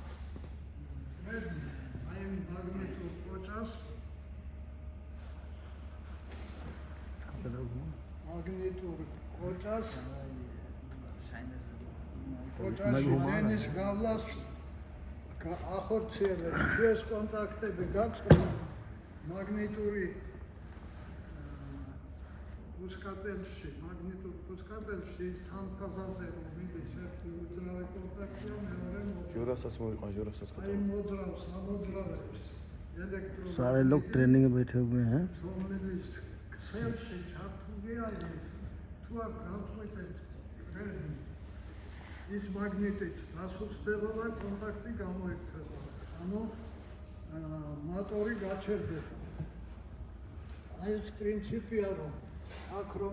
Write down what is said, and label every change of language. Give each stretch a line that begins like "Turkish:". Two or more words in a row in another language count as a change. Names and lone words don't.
Georgian: აი მაგნიტურ კოჭას კოჭაში მენის გავლას ახორციელებს თუ ეს კონტაქტები გაწყდა მაგნიტური პუსკატელში მაგნიტურ პუსკატელში სამფაზაზე რომ მიდის ერთი უძრავი კონტაქტია მეორე ჟურასაც მოიყვა ჟურასაც აი მოძრავს ამოძრავებს
Hindi: सारे लोग ट्रेनिंग में बैठे हुए हैं
Georgian: ქსელში ჩართული არის თუ აქ გავწყვეტეთ ის მაგნიტით დასუსტდება და კონტაქტი გამოირჩევა ანუ მოტორი გაჩერდება აი ეს პრინციპია რომ აქ რომ